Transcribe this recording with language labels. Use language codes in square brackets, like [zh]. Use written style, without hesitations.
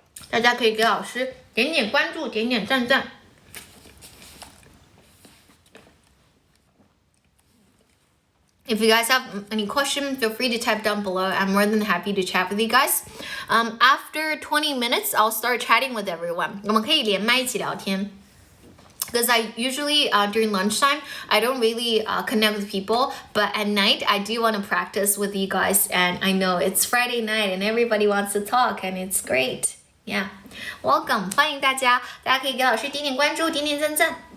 [zh] 大家可以给老师点点关注，点点赞赞。 [en] If you guys have any questions, feel free to type down below. I'm more than happy to chat with you guys. After 20 minutes, I'll start chatting with everyone. [zh] 我们可以连麦一起聊天。 [en] Because I usually, during lunchtime, I don't really connect with people. But at night, I do want to practice with you guys. And I know it's Friday night and everybody wants to talk and it's great. Welcome. [zh] 欢迎大家可以给老师点点关注，点点赞赞。